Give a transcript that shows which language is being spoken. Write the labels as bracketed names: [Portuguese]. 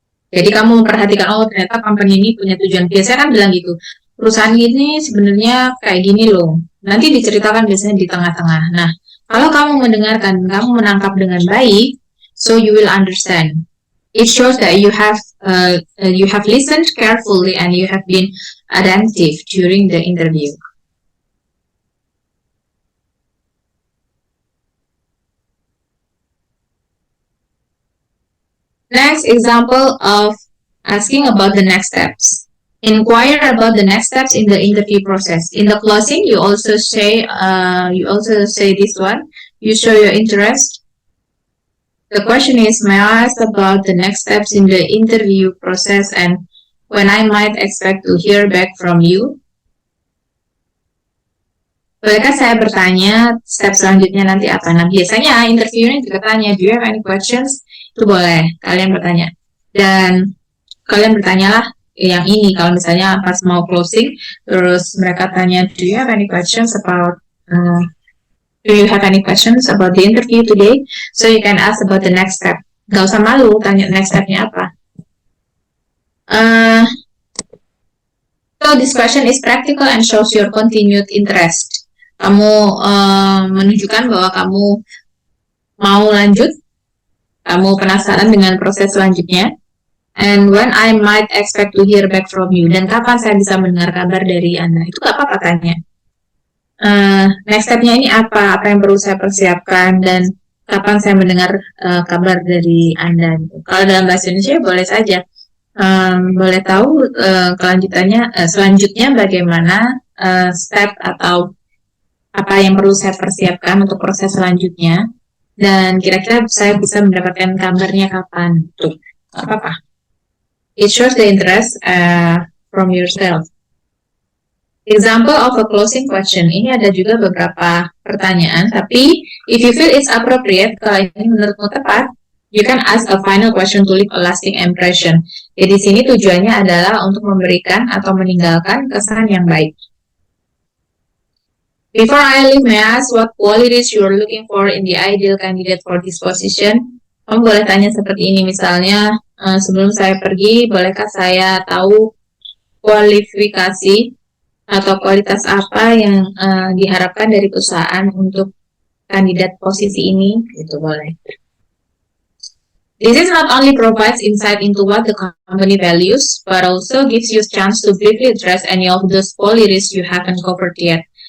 [Indonesian] Jadi kamu memperhatikan, oh ternyata company ini punya tujuan. Biasanya kan bilang gitu, perusahaan ini sebenarnya kayak gini loh. Nanti diceritakan biasanya di tengah-tengah. Nah, kalau kamu mendengarkan, kamu menangkap dengan baik, [English] so you will understand. It shows that you have listened carefully and you have been attentive during the interview. Next example of asking about the next steps. Inquire about the next steps in the interview process. In the closing, you also say this one. You show your interest. The question is, may I ask about the next steps in the interview process and when I might expect to hear back from you? [Indonesian] Bolehkah saya bertanya step selanjutnya nanti apa? Nah, biasanya interviewnya juga tanya, [English] do you have any questions? [Indonesian] Itu boleh, kalian bertanya. Dan kalian bertanyalah yang ini, kalau misalnya pas mau closing, terus mereka tanya, [English] do you have any questions about the interview today? So you can ask about the next step. [Indonesian] Gak usah malu, tanya next stepnya apa. [English] So this question is practical and shows your continued interest. [Indonesian] Kamu menunjukkan bahwa kamu mau lanjut, kamu penasaran dengan proses selanjutnya. [English] And when I might expect to hear back from you. [Indonesian] Dan kapan saya bisa mendengar kabar dari Anda. Itu gak apa-apa tanya. Next step-nya ini apa yang perlu saya persiapkan, dan kapan saya mendengar kabar dari Anda. Kalau dalam bahasa Indonesia boleh saja. Boleh tahu selanjutnya bagaimana step atau apa yang perlu saya persiapkan untuk proses selanjutnya, dan kira-kira saya bisa mendapatkan kabarnya kapan. Tuh, apa-apa. [English] It shows the interest from yourself. Example of a closing question. [Indonesian] Ini ada juga beberapa pertanyaan, tapi [English] if you feel it's appropriate, [Indonesian] kalau ini menurutmu tepat, [English] you can ask a final question to leave a lasting impression. [Indonesian] Jadi di sini tujuannya adalah untuk memberikan atau meninggalkan kesan yang baik. [English] Before I leave, may I ask what qualities you are looking for in the ideal candidate for this position? [Indonesian] Kamu boleh tanya seperti ini, misalnya, sebelum saya pergi, bolehkah saya tahu kualifikasi atau kualitas apa yang diharapkan dari perusahaan untuk kandidat posisi ini? Itu boleh. [English] This is not only provides insight into what the company values, but also gives you a chance to briefly address any of those policies you haven't covered yet.